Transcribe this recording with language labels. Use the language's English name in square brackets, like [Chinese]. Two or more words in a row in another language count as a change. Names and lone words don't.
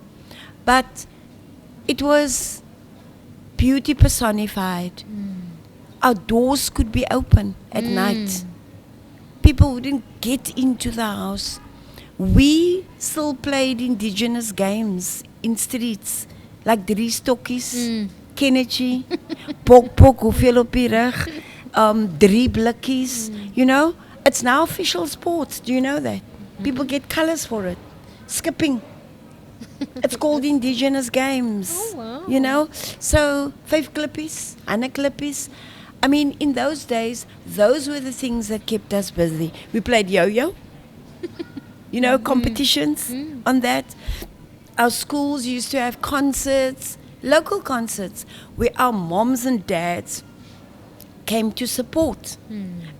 [English] But it was beauty personified. Our doors could be open at night. People wouldn't get into the house. We still played indigenous games in streets, like [Afrikaans] drie stokkies, [English] Kennedy, pok, [Afrikaans] hoeveel op die rug, drie blikkies, [English] It's now official sports, do you know that? People get colors for it. Skipping. It's called indigenous games. Oh, wow. [Afrikaans] So 5 klippies, ander klippies. [English] I mean, in those days, those were the things that kept us busy. We played yo-yo, competitions on that. Our schools used to have concerts, local concerts, where our moms and dads came to support.